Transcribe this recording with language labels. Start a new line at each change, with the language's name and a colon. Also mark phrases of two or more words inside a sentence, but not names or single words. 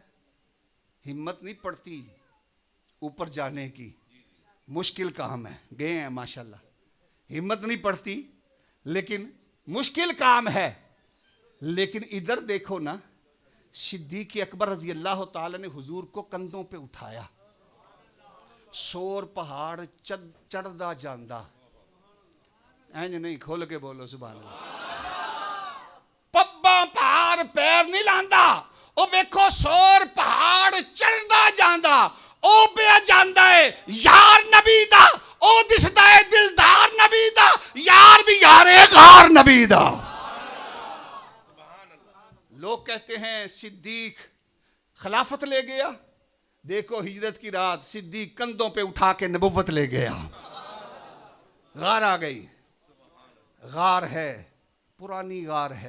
Urdu: ہمت نہیں پڑتی اوپر جانے کی, مشکل کام ہے. گئے ہیں ماشاءاللہ. ہمت نہیں پڑتی لیکن مشکل کام ہے. لیکن ادھر دیکھو نا, صدیق اکبر
Arabic: رضی اللہ تعالی
Urdu: نے حضور کو کندھوں پہ اٹھایا.
Punjabi: ثور پہاڑ چڑھدا جاندا. اینج نہیں, کھول کے بولو
Arabic: سبحان اللہ.
Punjabi: پبا پہاڑ پیر نہیں لاندا. او ویکھو ثور پہاڑ چڑھدا جاندا. او پہ جاندا ہے یار نبی دا. او دسدا ہے دلدار نبی دا. یار بھی یار غار نبی دا.
Urdu: لوگ کہتے ہیں صدیق خلافت لے گیا. دیکھو ہجرت کی رات صدیق کندھوں پہ اٹھا کے نبوت لے گیا. غار آ گئی. غار ہے, پرانی غار ہے.